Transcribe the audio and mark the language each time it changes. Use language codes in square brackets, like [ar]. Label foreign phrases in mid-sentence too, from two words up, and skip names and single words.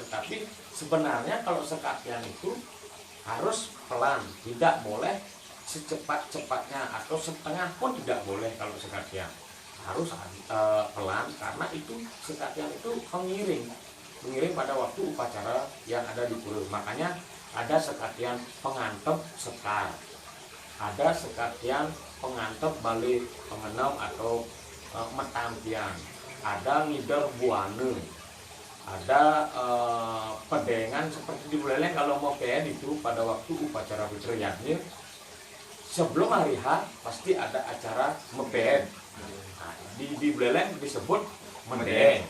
[id] Tetapi sebenarnya kalau sekatian itu harus pelan, tidak boleh secepat-cepatnya atau setengah pun tidak boleh. Kalau sekatian harus pelan, karena itu sekatian itu pengiring pada waktu upacara yang ada di pura. Makanya ada sekatian pengantep sekar, ada sekatian pengantep balik pengenam atau metampian, ada ngider buane, ada pedengan seperti di Buleleng. Kalau mau PN itu pada waktu upacara fitriyatnya sebelum hari H pasti ada acara mepn. Nah, di Buleleng disebut medeng.